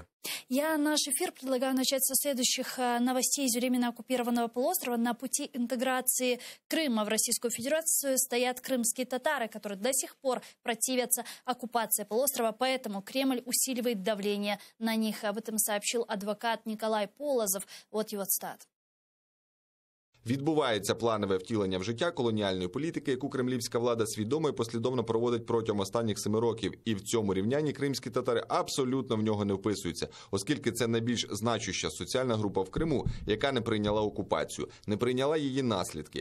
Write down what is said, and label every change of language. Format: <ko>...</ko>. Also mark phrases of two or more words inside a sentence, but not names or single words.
<ru>Я наш эфир предлагаю начать со следующих новостей из временно оккупированного полуострова. На пути интеграции Крыма в Российскую Федерацию стоят крымские татары, которые до сих пор противятся оккупации полуострова, поэтому Кремль усиливает давление на них. Об этом сообщил адвокат Николай Полозов. Вот его цитата.</ru> <uk>Відбувається планове втілення в життя колоніальної політики, яку кремлівська влада свідомо і послідовно проводить протягом останніх 7 років. І в цьому рівнянні кримські татари абсолютно в нього не вписуються, оскільки це найбільш значуща соціальна група в Криму, яка не прийняла окупацію, не прийняла її наслідки.</uk>